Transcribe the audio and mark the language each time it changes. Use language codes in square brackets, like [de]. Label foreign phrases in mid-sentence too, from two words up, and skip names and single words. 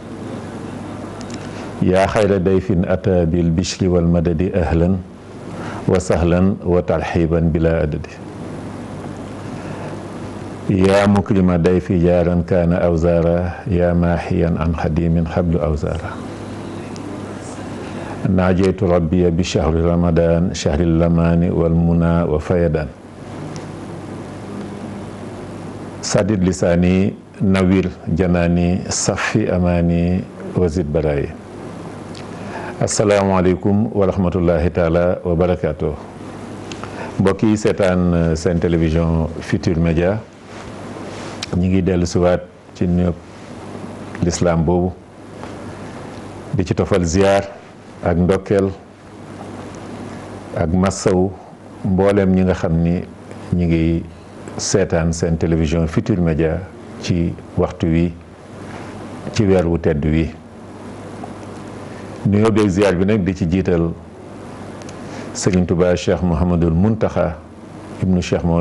[ar] يا خير ضيف أتى بالبشر والمدد أهلا وسهلا وترحيبا بلا عدد يا مكرم ضيف جارا كان أوزارا يا ماحيا عن خديم حبل أوزارا ناجيت ربي بشهر رمضان شهر الأمان والمنى وفيدان سدد لساني نوير جناني صفي أماني وزد براي السلام عليكم ورحمة الله تعالى وبركاته [wo] mbokki seetaan seen télévision Futurs Médias ñi ngi dellu siwaat ci ñëpp l'islam boobu di ci tofal ziar ak ndokkeel ak massaw mboolem ñi nga xam ni ñi ngi seetaan seen télévision Futurs Médias ci waxtu wi ci weer wu tedd wi nuyoo beeg ziar bi nag di ci jiital Sëriñ Tuubaa Cheikh Mouhamadul Muntaxa ibnu Cheikh Mohamad